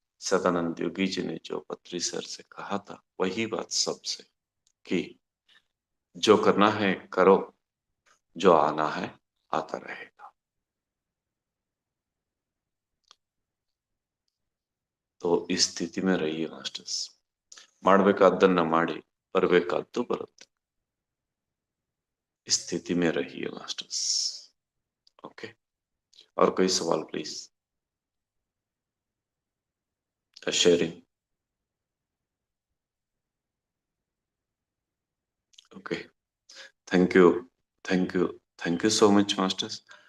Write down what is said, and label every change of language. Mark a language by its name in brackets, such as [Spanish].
[Hindi] सदानंद योगी जी ने जो पत्री सर से कहा था वही बात सबसे, कि जो करना है करो, जो आना है आता रहेगा। तो इस स्थिति में रहिए मास्टर्स। [Kannada] ಮಾಡಬೇಕಾದ್ದನ್ನ ಮಾಡಿ ಬರಬೇಕಾದ್ದು ಬರುತ್ತೆ। [Hindi] इस स्थिति में रहिए मास्टर्स। [English] okay, [Hindi] और कोई सवाल please? [English] Sharing. Okay, thank you so much masters.